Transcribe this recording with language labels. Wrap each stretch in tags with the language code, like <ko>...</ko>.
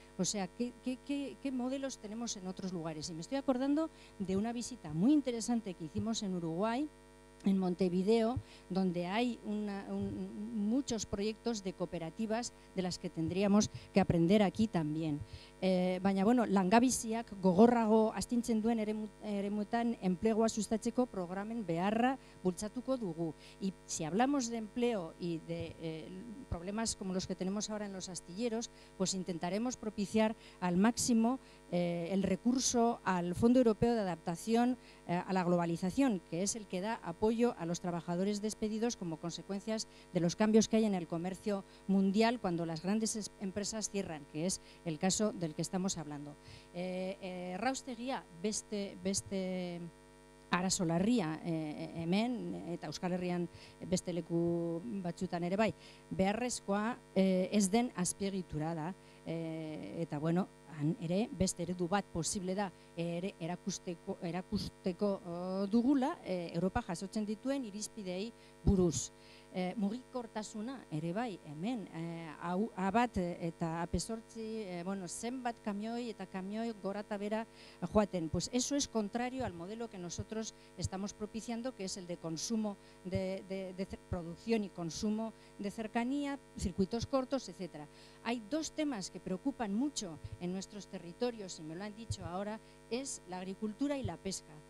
<es>O sea, ¿qué modelos tenemos en otros lugares? Y me estoy acordando de una visita muy interesante que hicimos en Uruguay, en Montevideo, donde hay muchos proyectos de cooperativas de las que tendríamos que aprender aquí también.</es> <eu>Baina, bueno, langabiziak gogorrago astintzen duen eremuetan enplegua sustatzeko programen beharra bultzatuko dugu.</eu> <es>Y si hablamos de empleo y de problemas como los que tenemos ahora en los astilleros, pues intentaremos propiciar al máximo el recurso al Fondo Europeo de Adaptación a la Globalización, que es el que da apoyo a los trabajadores despedidos como consecuencias de los cambios que hay en el comercio mundial cuando las grandes empresas cierran, que es el caso del que estamos hablando.</es> <eu>Erraustegia beste arazo larria hemen eta Euskal Herrian beste leku batzutan ere bai, beharrezkoa ez den azpiegitura da, eta bueno, ere beste eredu bat posible da ere erakusteko dugula Europa jasotzen dituen irizpideei buruz. Mugikortasuna ere bai, hemen A1 eta A8, zenbat kamioi eta kamioi gora eta bera joaten.</eu> <es>Pues eso es contrario al modelo que nosotros estamos propiciando, que es el de consumo, de producción y consumo de cercanía, circuitos cortos, etc. Hay dos temas que preocupan mucho en nuestros territorios, y me lo han dicho ahora, es la agricultura y la pesca.</es>